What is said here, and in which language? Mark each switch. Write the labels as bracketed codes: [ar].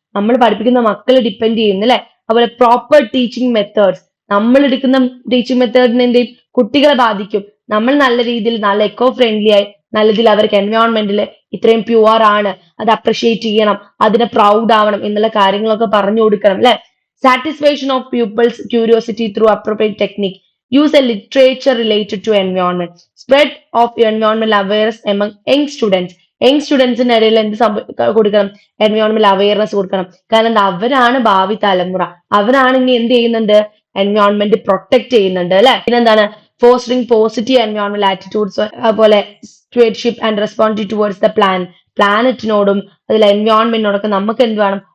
[ml] നമ്മൾ പഠിപ്പിക്കുന്ന മക്കൾ ഡിപ്പെൻഡ് ചെയ്യുന്നു, അല്ലെ. അതുപോലെ പ്രോപ്പർ ടീച്ചിങ് മെത്തേഡ്സ്, നമ്മൾ എടുക്കുന്ന ടീച്ചിങ് മെത്തേഡിനെ എന്ത് ചെയ്യും? കുട്ടികളെ ബാധിക്കും. നമ്മൾ നല്ല രീതിയിൽ, നല്ല എക്കോ ഫ്രണ്ട്ലി ആയി, നല്ല രീതിയിൽ അവർക്ക് എൻവയോൺമെന്റിൽ ഇത്രയും പ്യുവർ ആണ്, അത് അപ്രിഷിയേറ്റ് ചെയ്യണം, അതിനെ പ്രൗഡ് ആവണം എന്നുള്ള കാര്യങ്ങളൊക്കെ പറഞ്ഞു കൊടുക്കണം, അല്ലെ. [en] Satisfaction of people's curiosity through appropriate technique. use a literature related to environment. Spread of environmental awareness among young students. [ml] Young സ്റ്റുഡൻസിന്റെ ഇടയിൽ എന്ത് കൊടുക്കണം? എൻവയോൺമെന്റൽ അവയർനെസ് കൊടുക്കണം. കാരണം അവരാണ് ഭാവി തലമുറ, അവരാണ് ഇനി എന്ത് ചെയ്യുന്നുണ്ട്? എൻവയോൺമെന്റ് പ്രൊട്ടക്ട് ചെയ്യുന്നുണ്ട്, അല്ലെ. പിന്നെന്താണ്? [en] fostering positive എൻവയോൺമെന്റൽ attitudes, [ml] അതുപോലെ [en] stewardship and responsibility towards the [ml] പ്ലാനറ്റിനോടും അതിൽ എൻവയോൺമെന്റിനോടൊക്കെ നമുക്ക് എന്ത് വേണം?